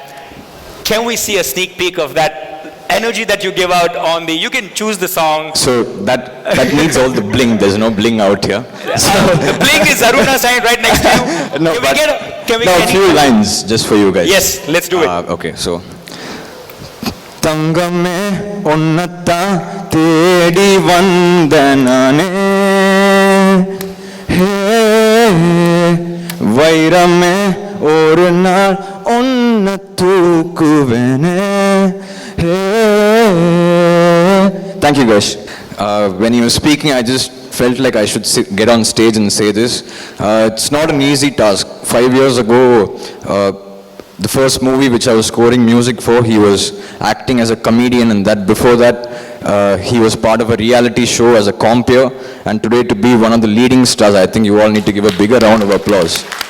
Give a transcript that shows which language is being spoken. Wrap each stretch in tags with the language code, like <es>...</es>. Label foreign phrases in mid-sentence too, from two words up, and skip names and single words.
<en>Can we see a sneak peek of that energy that you give out on the? You can choose the song. So that needs all the bling. There's no bling out here. The bling is Aruna signed right next to you. No, can we get a few lines just for you guys. Yes, let's do it. Okay, so.</en> <ta>தங்கமே உன்னத்தான் தேடி வந்தேனே வைரமே ஒரு நாள் உன்ன தூக்குவேனே.</ta> <en>Thank you guys. When you were speaking, I just felt like I should get on stage and say this. It's not an easy task. 5 years ago, the first movie which I was scoring music for, he was acting as a comedian, and that before that, he was part of a reality show as a compere, and today to be one of the leading stars, I think you all need to give a bigger round of applause.</en>